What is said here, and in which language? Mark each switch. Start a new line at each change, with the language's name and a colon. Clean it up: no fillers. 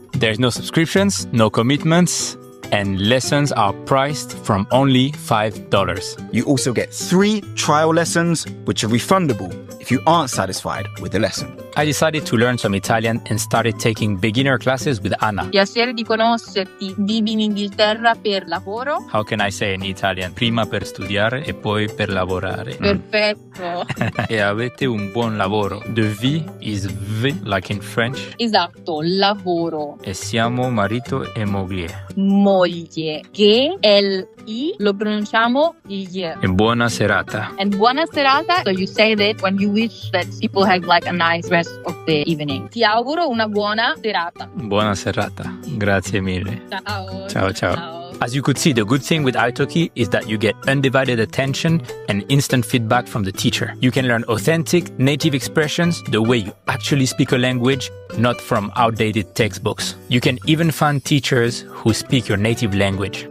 English: There's no subscriptions, no commitments, and lessons are priced from only $5. You also get 3 trial lessons, which are refundable if you aren't satisfied with the lesson. I decided to learn some Italian and started taking beginner classes with Anna.
Italian: Piacere di conoscerti. Vivi in Inghilterra per lavoro?
English: How can I say in Italian?
Italian: Prima per studiare e poi per lavorare. Perfetto. E avete un buon lavoro.
English: The V is V, like in French.
Italian: Esatto, lavoro. E siamo marito e moglie. Moglie. Che L-I lo pronunciamo il. E buona serata. And buona serata.
English: So you say that when you wish that people have like a nice rest of the evening.
Italian: Ti auguro una buona serata. Buona serata. Grazie mille. Ciao. Ciao, ciao.
English: As you could see, the good thing with Italki is that you get undivided attention and instant feedback from the teacher. You can learn authentic native expressions the way you actually speak a language, not from outdated textbooks. You can even find teachers who speak your native language.